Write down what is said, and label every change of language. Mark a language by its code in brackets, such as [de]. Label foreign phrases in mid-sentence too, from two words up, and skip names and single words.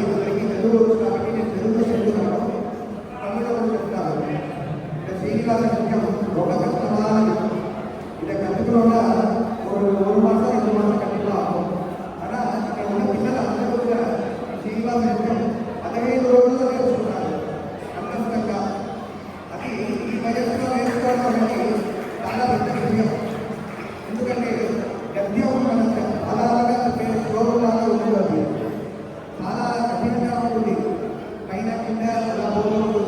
[te] ఇద్దరికి తెలుగు వచ్చు కాబట్టి నేను తెలుగులో చెప్తున్నాను, తమిళలో కూడా చెప్తాను. శ్రీనివాస నిత్యం ఒక కష్టమా [ta] இதை கற்றுக்கிறோம்னா ஒரு மாதம் 2 மாதம் கண்டிப்பாக ஆகும். [te] ஆனால் ఇక్కడ ఉన్న పిల్లలు అందరూ కూడా శ్రీనివాస నిత్యం 15 రోజుల్లో నేర్చుకున్నారు అన్నంతంగా. అది ఈ వయస్సులో నేర్చుకోవడం అనేది చాలా పెద్ద విషయం. ఎందుకంటే గద్యం మనకు అలాగా శ్లోకంలాగా ఉంటుంది, చాలా కఠినంగా ఉంటుంది, పైన కింద అలా పోతూ ఉంటుంది.